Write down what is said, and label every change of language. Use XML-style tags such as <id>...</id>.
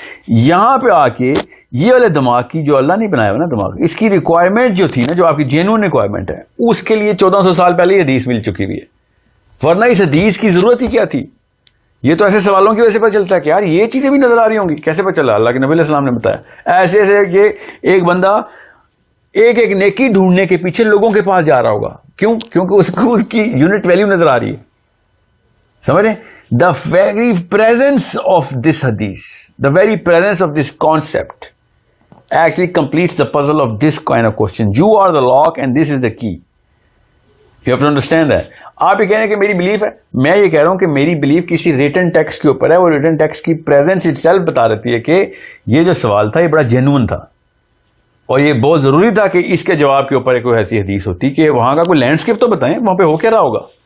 <ur>یہاں پہ آ کے یہ والے دماغ کی جو اللہ نے بنایا ہوا نا دماغ, اس کی ریکوائرمنٹ جو تھی نا, جو آپ کی جینون ریکوائرمنٹ ہے, اس کے لیے 1400 سال پہلے یہ حدیث مل چکی ہوئی ہے, ورنہ اس حدیث کی ضرورت ہی کیا تھی. یہ تو ایسے سوالوں کی وجہ سے پتہ چلتا ہے کہ یار یہ چیزیں بھی نظر آ رہی ہوں گی. کیسے پتہ چلا؟ اللہ کے نبی علیہ السلام نے بتایا. ایسے ایسے کہ ایک بندہ ایک نیکی ڈھونڈنے کے پیچھے لوگوں کے پاس جا رہا ہوگا. کیوں؟ کیونکہ اس کو اس کی یونٹ ویلیو نظر آ رہی ہے. سمجھ رہے؟</ur> <en>The very presence of this hadith, the very presence of this concept actually completes the puzzle of this kind of question. You are the lock and this is the key. You have to understand that.</en> <ur>آپ یہ کہہ رہے ہیں کہ میری belief ہے, میں یہ کہہ رہا ہوں کہ میری بلیف کسی ریٹن ٹیکسٹ کے اوپر ہے. وہ ریٹن ٹیکسٹ کی پریزنس</ur> <en>itself</en> <ur>بتا دیتی ہے کہ یہ جو سوال تھا یہ بڑا جینوئن تھا, اور یہ بہت ضروری تھا کہ اس کے جواب کے اوپر کوئی ایسی حدیث ہوتی کہ وہاں کا کوئی لینڈسکیپ تو بتائیں, وہاں پہ ہو کیا رہا ہوگا.</ur>